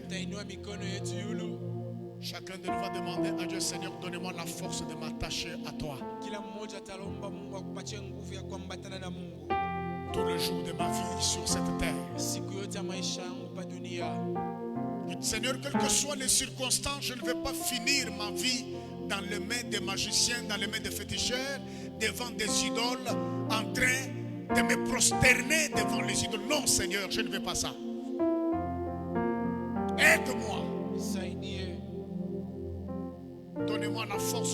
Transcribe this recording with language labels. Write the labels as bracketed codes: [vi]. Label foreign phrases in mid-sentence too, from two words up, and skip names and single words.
[sw] Tuinue mikono yetu yulu. [fr] Chacun de nous va demander à Dieu, Seigneur, donne-moi la force de m'attacher à toi. [sw] Kila mmoja atalomba Mungu akupatie nguvu ya kuambatana na Mungu. [fr] Tout le jour de ma vie sur cette terre. [sw] Siku yote ya maisha yangu pa dunia. [fr] Seigneur, quelles que soient les circonstances, je ne vais pas finir ma vie dans les mains des magiciens, dans les mains des féticheurs, devant des idoles, en train de me prosterner devant les idoles. Non, Seigneur, je ne veux pas ça. Aide-moi. Donnez-moi la force.